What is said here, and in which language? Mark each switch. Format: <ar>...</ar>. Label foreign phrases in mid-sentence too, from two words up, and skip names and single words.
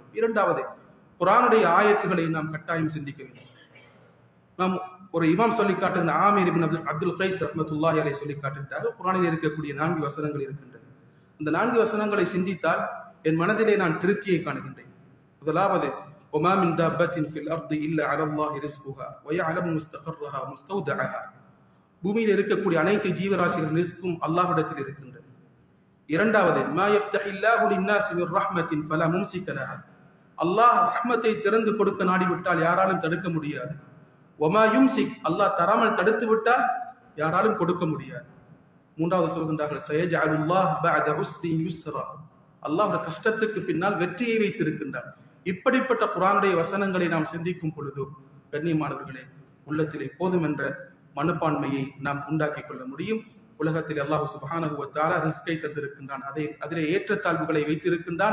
<ta>இரண்டாவது, குர்ஆனுடைய ஆயத்துக்களை நாம் கட்டாயம் சிந்திக்க வேண்டும். நாம் ஒரு இமாம் சொல்லி காட்டுகிற ஆமீர் இப்னு அப்துல் கைஸ்</ta> <ar>رحمة الله عليه</ar> <ta>சொல்லி காட்டுகிறார்கள், குர்ஆனில் இருக்கக்கூடிய 4 வசனங்கள் இருக்கின்றது. இந்த 4 வசனங்களை சிந்தித்தால் என் மனதிலே நான் திருப்தியை காணுகின்றேன். முதலாவது,</ta> <ar>وما من دابة في الأرض إلا على الله رزقها ويعلم مستقرها ومستودعها.</ar> <ta>பூமியில் இருக்கக்கூடிய அனைத்து ஜீவராசிகளின் ரிஸ்கும் அல்லாஹ்விடத்தில் இருக்கின்றது. இரண்டாவது,</ta> <ar>ما يفتح الله للناس من رحمة فلا ممسك لها.</ar> <ta>அல்லாஹ் ரஹ்மத்தை திறந்து கொடுக்க நாடிவிட்டால் யாராலும் தடுக்க முடியாது.</ta> <ar>وما يمسك,</ar> <ta>அல்லாஹ் தராமல் தடுத்து விட்டால் யாராலும் கொடுக்க முடியாது. மூன்றாவது சொல்கின்றார்கள்,</ta> <ar>سيجعل الله بعد عسر يسرا.</ar> <ta>அல்லாஹ் கஷ்டத்துக்கு பின்னால் வெற்றியை வைத்திருக்கின்றார். இப்படிப்பட்ட குர்ஆனுடைய வசனங்களை நாம் சிந்திக்கும் பொழுது கண்ணியமானவர்களே, உள்ளத்திலே போதும் என்ற மனப்பான்மையை நாம் உண்டாக்கிக் கொள்ள முடியும். உலகத்தில் அல்லாஹ்</ta> <ar>سبحانه وتعالى</ar> <ta>ரிஸ்கை தந்திருக்கின்றான், அதிலே ஏற்றத்தாழ்வுகளை வைத்திருக்கின்றான்.</ta>